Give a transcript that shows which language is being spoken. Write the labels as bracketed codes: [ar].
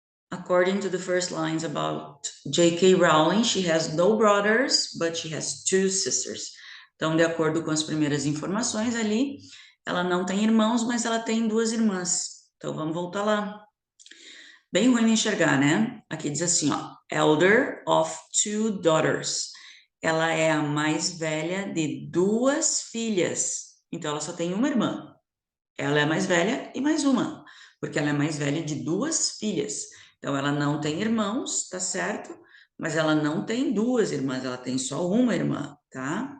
[en] According to the first lines about J.K. Rowling, she has no brothers, but she has two sisters. [pt] Então, de acordo com as primeiras informações ali, ela não tem irmãos, mas ela tem duas irmãs. Então, vamos voltar lá. Bem ruim de enxergar, né? Aqui diz assim, ó, [en] elder of two daughters. [pt] Ela é a mais velha de duas filhas. Então, ela só tem uma irmã. Ela é a mais velha e mais uma, porque ela é mais velha de duas filhas. Então, ela não tem irmãos, tá certo? Mas ela não tem duas irmãs, ela tem só uma irmã, tá?